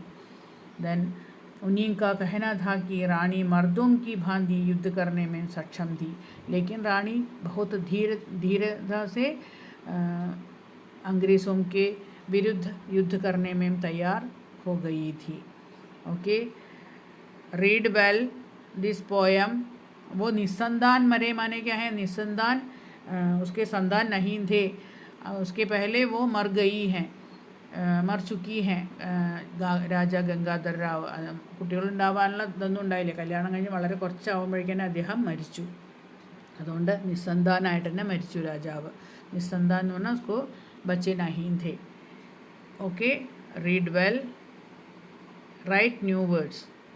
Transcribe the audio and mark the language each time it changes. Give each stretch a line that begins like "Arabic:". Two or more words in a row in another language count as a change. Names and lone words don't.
Hindi: देन उन्हीं का कहना था कि रानी मर्दों की भांति युद्ध करने में सक्षम थी, लेकिन रानी बहुत धीरता से अंग्रेज़ों के विरुद्ध युद्ध करने में तैयार हो गई थी.
English: OK, read well this poem.
Hindi: वो निस्संतान मरे माने क्या है? निस्संतान, उसके संतान नहीं थे. उसके पहले वो मर चुकी हैं.
Malayalam: രാജാ ഗംഗാധർ റാവ് കുട്ടികളുണ്ടാവാനുള്ള ഇതൊന്നും ഉണ്ടായില്ല. കല്യാണം കഴിഞ്ഞ് വളരെ കുറച്ചാവുമ്പോഴേക്കും അദ്ദേഹം മരിച്ചു. അതുകൊണ്ട് നിസ്സന്താനായിട്ട് തന്നെ മരിച്ചു രാജാവ്. നിസ്സന്താൻ എന്ന് പറഞ്ഞാൽ
Hindi: उसको बच्चे नहीं थे.
English: OK, read well, write new words.